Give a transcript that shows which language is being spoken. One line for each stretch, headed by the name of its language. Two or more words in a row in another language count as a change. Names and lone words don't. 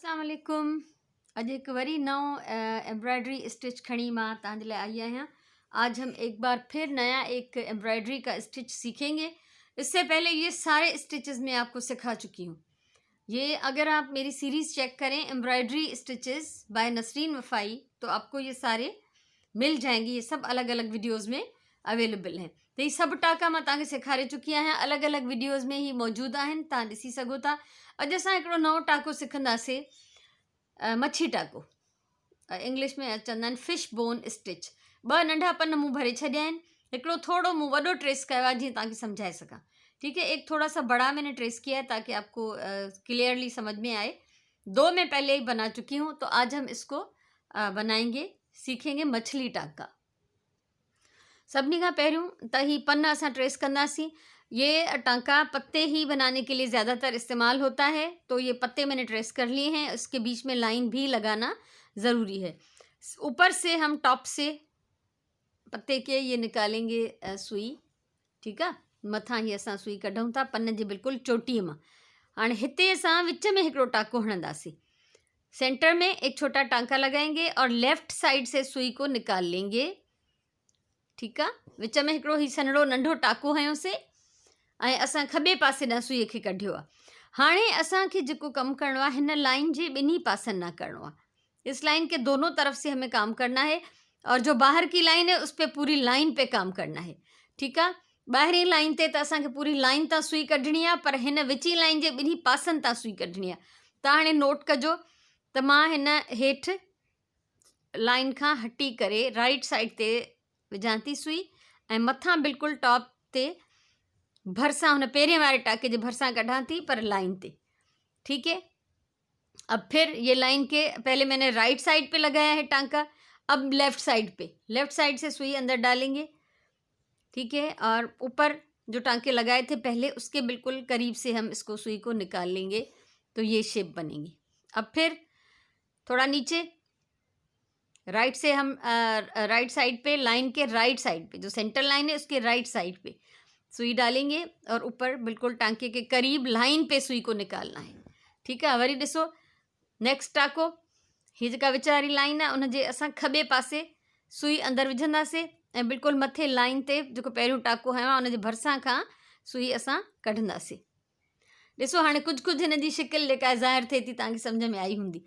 Arabic: السلام عليكم.
Sindhi: अॼु हिकु वरी नओं
English: embroidery stitch
Sindhi: खणी मां तव्हांजे लाइ आई आहियां।
Hindi: आज हम एक बार फिर नया एक एम्ब्रॉयडरी का स्टिच सीखेंगे। इससे पहले ये सारे स्टिचेस मैं आपको सिखा चुकी हूँ। ये अगर आप मेरी सीरीज़ चेक करें
English: embroidery stitches by Nasreen Wafai
Hindi: तो आपको ये सारे मिल जाएंगे। ये सब अलग अलग वीडियोज़ में अवेलेबल हैं।
Sindhi: तो ये सब टाका मां तव्हांखे सेखारे चुकी आहियां,
Hindi: अलग अलग वीडियोज़ में ही मौजूद
Sindhi: आहिनि, तव्हां ॾिसी सघो था। अॼु असां हिकिड़ो नओं टाको सिखंदासीं, मच्छी टाको। इंग्लिश में चवंदा आहिनि
English: fish bone stitch.
Sindhi: ॿ नंढा पन मूं भरे छॾिया आहिनि, हिकिड़ो थोड़ो मूं वॾो ट्रेस कयो आहे जीअं तव्हांखे सम्झाए सघां।
Hindi: ठीक है, एक थोड़ा सा बड़ा मैंने ट्रेस किया है ताकि आपको क्लियरली समझ में आए। दो मैं पहले ही बना चुकी हूँ, तो आज हम इसको बनाएंगे, सीखेंगे मछली टाका।
Sindhi: सभिनी खां पहिरियों त ही पन असां ट्रेस कंदासीं।
Hindi: ये टांका पत्ते ही बनाने के लिए ज़्यादातर इस्तेमाल होता है, तो ये पत्ते मैंने ट्रेस कर लिए हैं। इसके बीच में लाइन भी लगाना ज़रूरी है। ऊपर से हम टॉप से पत्ते के ये निकालेंगे सुई। ठीक है,
Sindhi: मथां ही असां सुई कढूं था पन जे बिल्कुलु चोटीअ मां। हाणे हिते असां विच में हिकिड़ो टाको हणंदासीं।
Hindi: सेंटर में एक छोटा टांका लगाएंगे और
English: left side
Hindi: से सुई को निकाल लेंगे। ठीक है,
Sindhi: विच में हिकिड़ो ही सनड़ो नंढो टाको हयोसीं ऐं असां खॿे पासे ॾांहुं सुईअ खे कढियो आहे। हाणे असांखे जेको कमु करिणो आहे, हिन लाइन जे ॿिन्ही पासनि ना करिणो आहे।
Hindi: इस लाइन के दोनों तरफ से हमें काम करना है और जो बाहर की लाइन है उस पर पूरी लाइन पे काम करना है। ठीक है,
Sindhi: ॿाहिरीं लाइन ते त असांखे पूरी लाइन तां सुई कढणी आहे, पर हिन विची लाइन जे ॿिन्ही पासनि तां सुई कढणी आहे। त हाणे नोट कजो त मां हिन हेठि लाइन खां हटी करे
English: right side
Sindhi: ते विझां थी सुई ऐं मथां बिल्कुलु टॉप ते भरसां हुन पहिरें वारे टाके जे भरसां कढां थी, पर लाइन ते।
Hindi: ठीक है, अब फिर ये लाइन के पहले मैंने
English: right side
Hindi: पे लगाया है टांका, अब
English: left side
Hindi: पे,
English: left side
Hindi: से सुई अंदर डालेंगे। ठीक है, और ऊपर जो टांके लगाए थे पहले उसके बिल्कुल करीब से हम इसको सुई को निकाल लेंगे, तो ये शेप बनेगी। अब फिर थोड़ा नीचे राइट से हम
English: right side
Hindi: पे, लाइन के
English: right side
Hindi: पे, जो
English: center line
Hindi: है उसके
English: right side
Hindi: पे सुई डालेंगे और ऊपर बिल्कुल टांके के करीब लाइन पे सुई को निकालना है। ठीक है,
Sindhi: वरी ॾिसो नेक्स्ट टाको, ही जेका विच वारी लाइन आहे उनजे असां खॿे पासे सुई अंदरि विझंदासीं ऐं बिल्कुलु मथे लाइन ते जेको पहिरियों टाको हयो आहे उनजे भरसां खां सुई असां कढंदासीं। ॾिसो हाणे कुझु कुझु हिन जी शिकिल जेका ज़ाहिर थिए थी, तव्हांखे सम्झ में आई हूंदी।